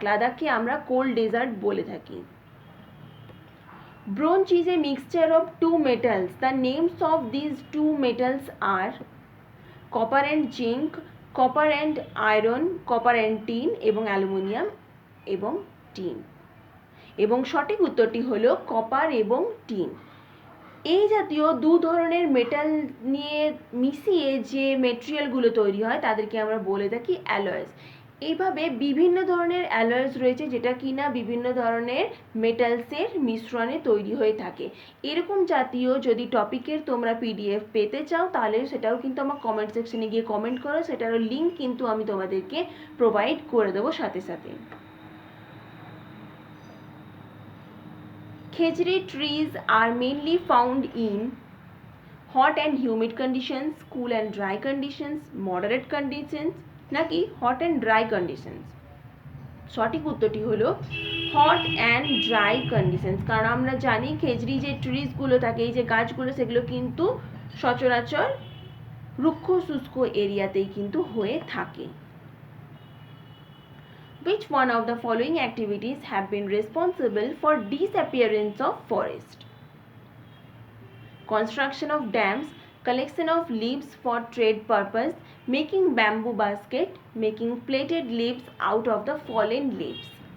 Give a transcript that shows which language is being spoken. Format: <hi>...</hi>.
<bn>লাদাখকে আমরা cold dessert বলে থাকি।</bn> <en>Bronze is a mixture of two metals. The names of these two metals are copper and zinc, copper and iron, copper and tin</en> <bn>এবং aluminium এবং tin. এবং সঠিক উত্তরটি হলো কপার এবং টিন। এই জাতীয় দু ধরনের মেটাল নিয়ে মিশিয়ে যে মেটেরিয়ালগুলো তৈরি হয় তাদেরকে আমরা বলে থাকি অ্যালয়েস। এইভাবে বিভিন্ন ধরনের অ্যালয়েস রয়েছে যেটা কিনা বিভিন্ন ধরনের মেটালসের মিশ্রণে তৈরি হয়ে থাকে। এরকম জাতীয় যদি টপিকের তোমরা পিডিএফ পেতে চাও তাহলে সেটাও কিন্তু আমার কমেন্ট সেকশনে গিয়ে কমেন্ট করো, সেটারও লিঙ্ক কিন্তু আমি তোমাদেরকে প্রোভাইড করে দেবো সাথে সাথে।</bn> <en>Khejri trees are mainly found in hot and humid conditions, cool and dry conditions, moderate conditions</en> <bn>নাকি</bn> <en>hot and dry conditions?</en> <bn>সঠিক উত্তরটি হলো</bn> <en>hot and dry conditions।</en> <bn>কারণ আমরা জানি খেজরি যে ট্রিজগুলো থাকে, এই যে গাছগুলো, সেগুলো কিন্তু সচরাচর রুক্ষ শুষ্ক এরিয়াতেই কিন্তু হয়ে থাকে।</bn> <en>Which one of the following activities have been responsible for disappearance of forest? Construction of dams, collection of leaves for trade purpose, making bamboo basket, making plaited leaves out of the fallen leaves.</en>